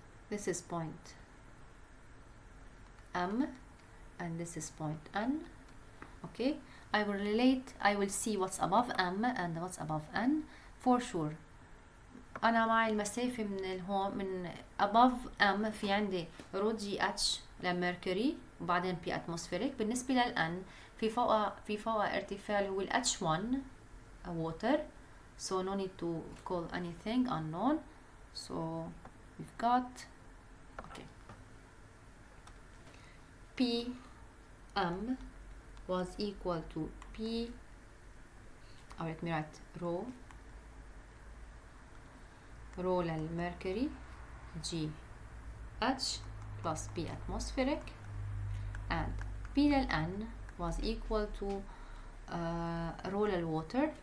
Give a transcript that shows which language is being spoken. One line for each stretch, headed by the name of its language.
English: This is point M and this is point N. Okay, I will relate, I will see what's above M and what's above N for sure.
Arabic: أنا معي المسافة من الهون من above M في عندي rho GH لميركوري وبعدين P atmospheric. بالنسبة للN في فوقها ارتفاع اللي هو ال H1 water,
English: so no need to call anything unknown. So we've got okay PM was equal to P, or let me write rho للميركوري GH plus P atmospheric, and P للN was equal to rho للwater.